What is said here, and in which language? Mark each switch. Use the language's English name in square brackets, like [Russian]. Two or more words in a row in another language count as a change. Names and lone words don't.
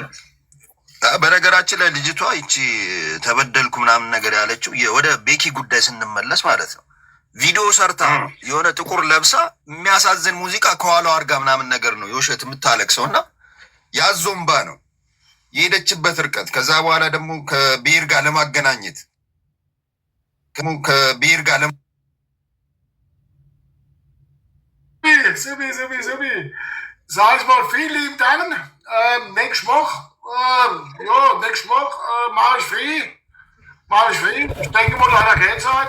[Amharic] በነገራችን ላይ ልጅቷ ይቺ ተበደልኩ ምናምን ነገር ያለችው ወደ ቤኪ ጉዳይ ስንመለስ ማለት ነው ቪዲዮ ሰርታ የሆነ ጥቁር ለብሳ የሚያሳዝን ሙዚቃ ከኋላው አርጋ ምናምን ነገር ነው የውሸት የምታለቅሰው እና ያዞምባ ነው የሄደችበት ርቀት። ከዛ በኋላ ደግሞ ከብሔር ጋር ለማገናኘት [German] Sag ich mal, vielen lieben Dank. Nächste Woche, mache ich frei. Ich denke mal, da hat er keine Zeit.